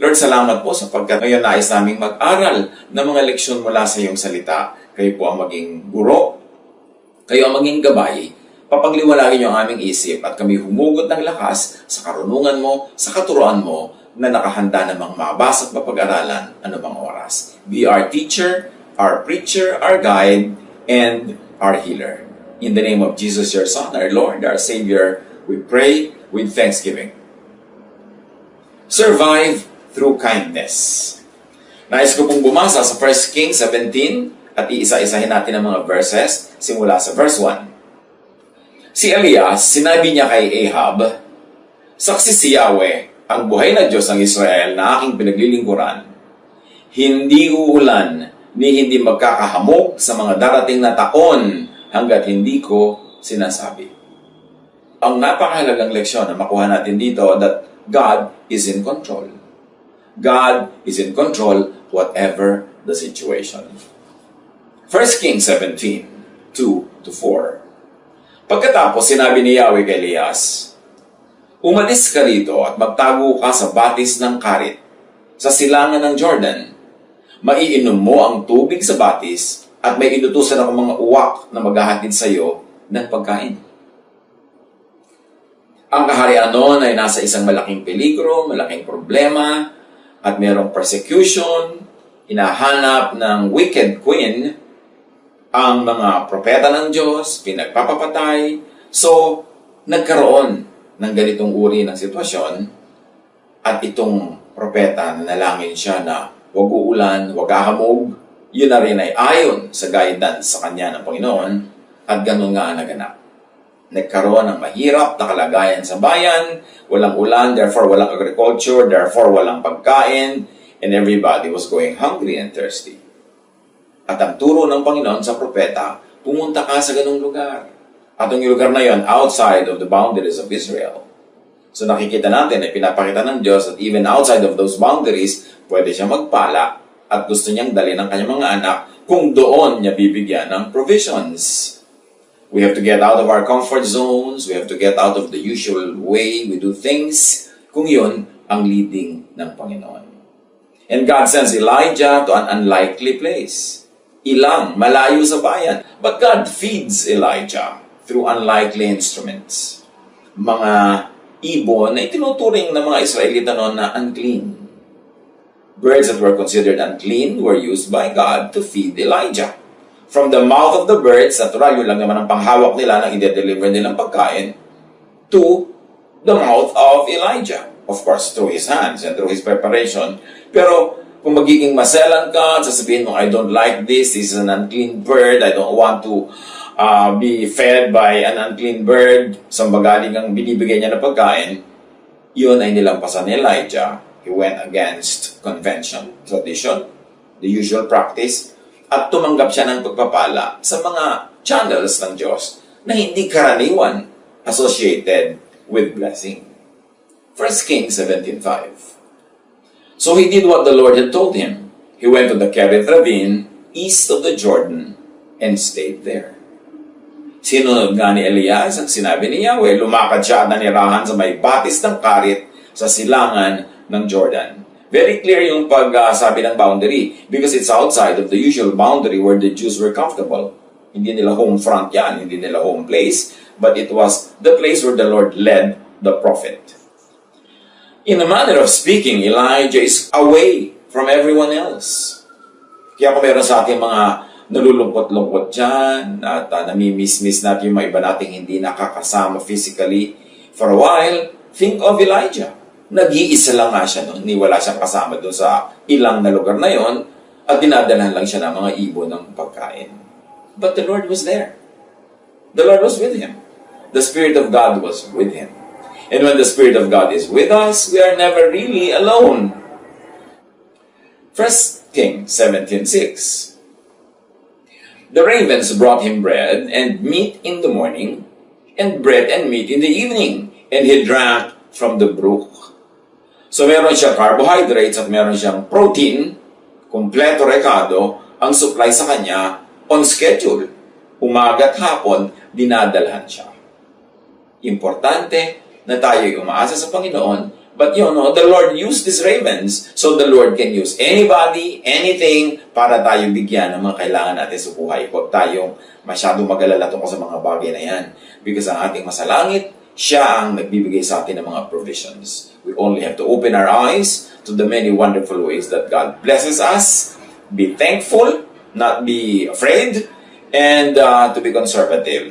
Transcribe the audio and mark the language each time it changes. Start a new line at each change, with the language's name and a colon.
Filipino: Lord, salamat po sapagkat ngayon nais naming mag-aral ng mga leksyon mula sa iyong salita. Kayo po ang maging guro, kayo ang maging gabay, papagliwanagin niyo ang aming isip at kami humugot ng lakas sa karunungan mo, sa katuruan mo, na nakahanda namang mabasa at mapag-aralan anumang oras.
English: Be our teacher, our preacher, our guide, and our healer. In the name of Jesus, your Son, our Lord, our Savior, we pray with thanksgiving. Survive through kindness.
Filipino: Nais ko pong bumasa sa 1 Kings 17 at iisa-isahin natin ang mga verses simula sa verse 1. Si Elias, sinabi niya kay Ahab, "Saksi si Yahweh, ang buhay na Diyos ng Israel na aking pinaglilingkuran, hindi uulan ni hindi magkakahamog sa mga darating na taon hanggat hindi ko sinasabi." Ang napakahalagang leksyon na makuha natin dito
English: that God is in control. God is in control whatever the situation. 1 Kings 17, 2-4.
Filipino: Pagkatapos sinabi ni Yahweh kay Elias, "Umalis ka rito at magtago ka sa batis ng Karit, sa silangan ng Jordan. Maiinom mo ang tubig sa batis at may inutusan ako mga uwak na maghahatid sa iyo ng pagkain." Ang kaharian noon ay nasa isang malaking peligro, malaking problema, at mayroong persecution, hinahanap ng wicked queen, ang mga propeta ng Diyos, pinagpapapatay. So, nagkaroon ng ganitong uri ng sitwasyon at itong propeta, nanalangin siya na huwag uulan, huwag hahamog. Yun na rin ay ayon sa guidance sa kanya ng Panginoon at ganun nga ang naganap. Nagkaroon ng mahirap na kalagayan sa bayan, walang ulan, therefore walang agriculture, therefore walang pagkain,
English: and everybody was going hungry and thirsty.
Filipino: At ang turo ng Panginoon sa propeta, pumunta ka sa ganung lugar. At ang lugar na yon,
English: outside of the boundaries of Israel.
Filipino: So nakikita natin ay pinapakita ng Diyos
English: that even outside of those boundaries,
Filipino: pwede siya magpala at gusto niyang dalhin ang kanyang mga anak kung doon niya bibigyan ng provisions.
English: We have to get out of our comfort zones. We have to get out of the usual way we do things
Filipino: kung yun ang leading ng Panginoon.
English: And God sends Elijah to an unlikely place.
Filipino: Ilang, malayo sa bayan.
English: But God feeds Elijah through unlikely instruments.
Filipino: Mga ibon na itinuturing ng mga Israelita noon na unclean.
English: Birds that were considered unclean were used by God to feed Elijah. From the mouth of the birds,
Filipino: natural, yun lang naman ang panghawak nila na i-deliver nilang pagkain,
English: to the mouth of Elijah. Of course, through his hands and through his preparation.
Filipino: Pero kung magiging maselan ka, sasabihin mo,
English: "I don't like this is an unclean bird,
Filipino: I don't want to be fed by an unclean bird," sa magaling ang binibigay niya na pagkain, yun ay nilampasan ni Elijah.
English: He went against convention, tradition, the usual practice,
Filipino: at tumanggap siya ng pagpapala sa mga channels ng Diyos na hindi karaniwan
English: associated with blessing. 1 Kings 17:5. So he did what the Lord had told him. He went to the Kerit Ravine, east of the Jordan, and stayed there.
Filipino: Sinunod nga ni Elias ang sinabi ni Yahweh, lumakad siya at nanirahan sa may batis ng Karit sa silangan ng Jordan.
English: Very clear
Filipino: yung pagsabi ng boundary
English: because it's outside of the usual boundary where the Jews were comfortable.
Filipino: Hindi nila home front yan, hindi nila home place,
English: but it was the place where the Lord led the prophet. In a manner of speaking, Elijah is away from everyone else.
Filipino: Kaya kung meron sa ating mga nalulungkot-lungkot dyan at namimiss-miss natin yung mga iba nating hindi nakakasama
English: physically for a while, think of Elijah.
Filipino: Nag-iisa lang nga siya noon, wala siyang kasama doon sa ilang na lugar na yon at dinadalhan lang siya ng mga ibon ng pagkain.
English: But the Lord was there. The Lord was with him. The Spirit of God was with him. And when the Spirit of God is with us, we are never really alone. 1 Kings 17:6. The ravens brought him bread and meat in the morning, and bread and meat in the evening, and he drank from the brook.
Filipino: So meron siyang carbohydrates at meron siyang protein, Kompleto rekado ang supply sa kanya
English: on schedule.
Filipino: Umaga at hapon, dinadalhan siya. Importante na tayo'y umaasa sa Panginoon.
English: But the Lord used these ravens, so the Lord can use anybody, anything,
Filipino: para tayo bigyan ng mga kailangan natin sa buhay. Huwag tayong masyadong mag-alala tungkol sa mga bagay na yan. Because ang ating masalangit, siya ang nagbibigay sa atin ng mga provisions.
English: We only have to open our eyes to the many wonderful ways that God blesses us. Be thankful, not be afraid, and to be conservative.